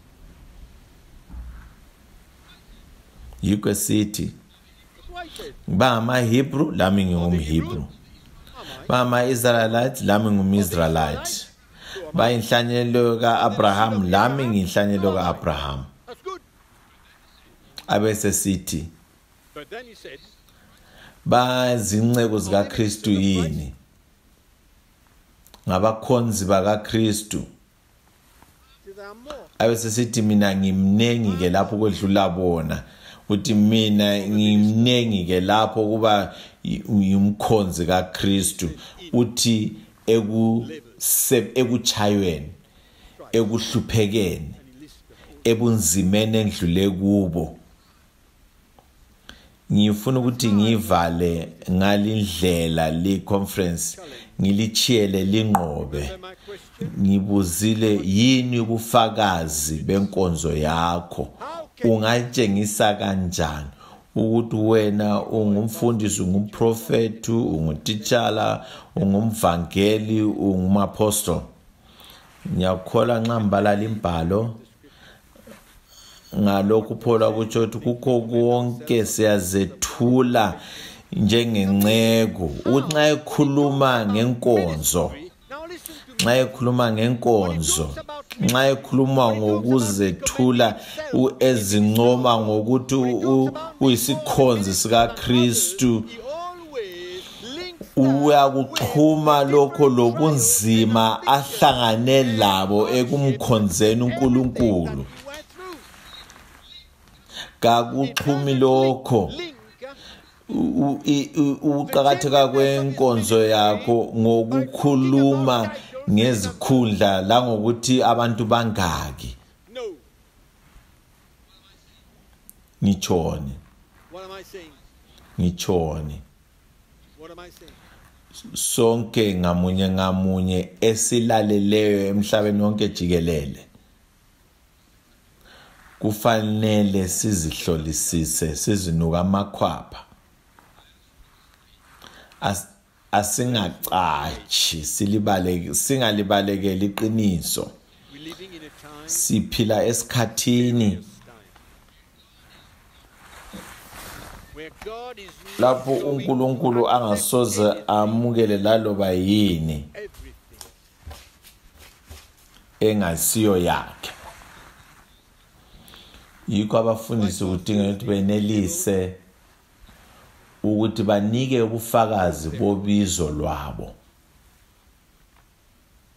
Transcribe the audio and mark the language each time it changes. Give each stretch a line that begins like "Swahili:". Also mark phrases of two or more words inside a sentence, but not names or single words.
North Ndebele: Yikho sithi
English: Why said?
North Ndebele: bangamaHebrew lami ngingumHebrew, bangama-Israelites lami ngumIsraelite, bayinhlanyelo ka-Abraham lami ngiyinhlanyelo ka-Abraham.
English: That's good.
North Ndebele: Abese sithi
English: But then he said,
North Ndebele: bazinceko zikaKristu yini, ngabakhonzi bakaKristu.
English: there are more.
North Ndebele: Abese sithi mina ngimnengi ke lapho kwedlula bona, uthi mina ngimnengi ke lapho kuba umkhonzi kaKristu, uthi ekuchayweni, ekuhluphekeni, ebunzimeni endlule kubo. Ngifuna ukuthi ngivale ngalindlela le conference, ngilichiyele linqobe.
English: My question,
North Ndebele: Ngibuzile yini ubufakazi benkonzo yakho? Ungatshengisa kanjani ukuthi wena ungumfundisi, ungumprofeti, ungutitshala, ungumvangeli, ungumapostoli? Ngiyakholwa nxa ngibala imbhalo ngalokhu Paul akutsho ukuthi kukho konke siyazethula njengenceko. Uthi nxa ekhuluma ngenkonzo,
English: now listen to me.
North Ndebele: nxa ekhuluma ngenkonzo, nxa ekhuluma ngokuzethula ezincoma ngokuthi uyisikhonzi sikaKristu,
English: He always links
North Ndebele: uyakuxhuma lokho lobunzima ahlangane labo ekumkhonzeni uNkulunkulu.
English: he went through.
North Ndebele: Kakuxhumi lokho Link ukuqakatheka kwenkonzo yakho ngokukhuluma ngezikhundla la ngokuthi abantu bangaki. no. Ngitshoni,
English: What am I saying?
North Ndebele: ngitshoni.
English: What am I saying?
North Ndebele: Sonke ngamunye ngamunye esilaleleyo emhlabeni wonke jikelele kufanele sizihlolisise, sizinuka amakhwapha, asingacachi, singalibalekeli iqiniso.
English: We're living in a time.
North Ndebele: Siphila esikhathini
English: Where God is
North Ndebele: lapho
English: not showing
North Ndebele: uNkulunkulu angasoze amukele laloba yini
English: everything.
North Ndebele: engasiyo yakhe. Yikho abafundisi kudinga ukuthi benelise ukuthi banike ubufakazi bobizo lwabo.